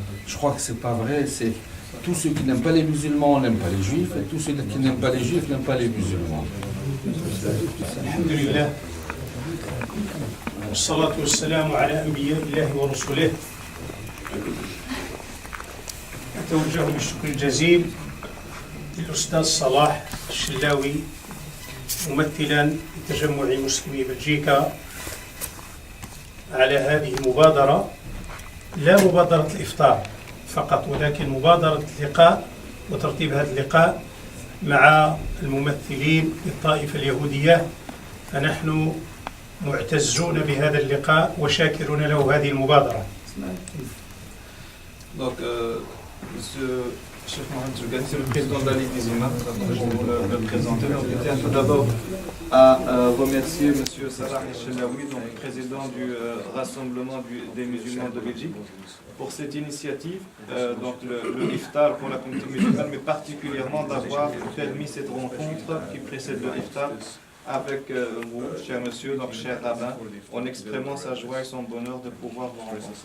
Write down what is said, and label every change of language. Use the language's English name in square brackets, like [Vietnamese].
[French] Je crois que c'est pas vrai, c'est tous ceux qui n'aiment pas les musulmans n'aiment pas les juifs, et tous ceux qui n'aiment pas les juifs n'aiment pas les musulmans. [Arabic] Alhamdulillah. والصلاة والسلام على أنبياء الله ورسله. أتوجه بالشكر الجزيل للأستاذ صلاح الشلاوي ممثلا لتجمع مسلمي بلجيكا على هذه المبادرة، لا مبادرة الإفطار فقط، ولكن مبادرة اللقاء وترتيب هذا اللقاء مع الممثلين للطائفة اليهودية. فنحن معتزون بهذا اللقاء وشاكرون له هذه المبادرة. [French] Donc, Monsieur Cheikh Mohamed Zougan, c'est le président de la Ligue des imams, je vais vous le présenter. Donc, je tiens tout d'abord à remercier Monsieur Salah Chelaoui, donc président du Rassemblement des musulmans de Belgique, pour cette initiative, donc le iftar pour la communauté musulmane, mais particulièrement d'avoir permis cette rencontre qui précède le iftar avec vous, cher monsieur, donc cher rabbin, en exprimant sa joie et son bonheur de pouvoir vous rencontrer.